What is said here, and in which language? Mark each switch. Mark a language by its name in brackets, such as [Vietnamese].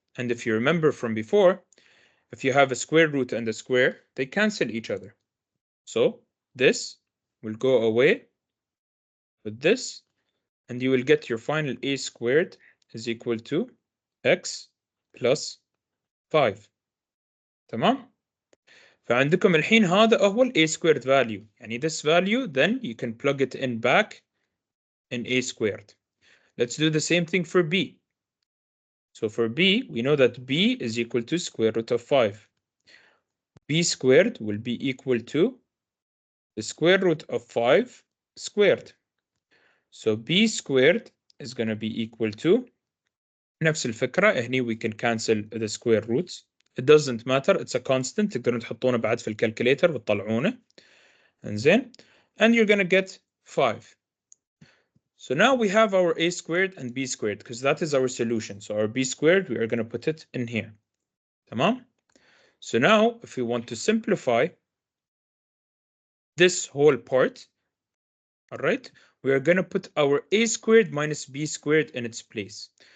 [English] And if you remember from before, if you have a square root and a square, they cancel each other. So this will go away with this, and you will get your final a squared is equal to x plus 5. [Arabic] تمام؟ فعندكم الحين هذا هو ال [English] a squared value. [Arabic] يعني [English] this value, then you can plug it in back in a squared. Let's do the same thing for b. So for b, we know that b is equal to square root of 5. b squared will be equal to the square root of 5 squared. So b squared is going to be equal to [Arabic] نفس الفكرة. هني [English] we can cancel the square roots. It doesn't matter. It's a constant. [Arabic] تقدرون تحطونه بعد في الكالكوليتر وتطلعونه. انزين. [English] And you're going to get 5. So now we have our a squared and b squared because that is our solution. So our b squared, we are going to put it in here. [Arabic] تمام? [English] So now if we want to simplify this whole part, all right, we are going to put our a squared minus b squared in its place.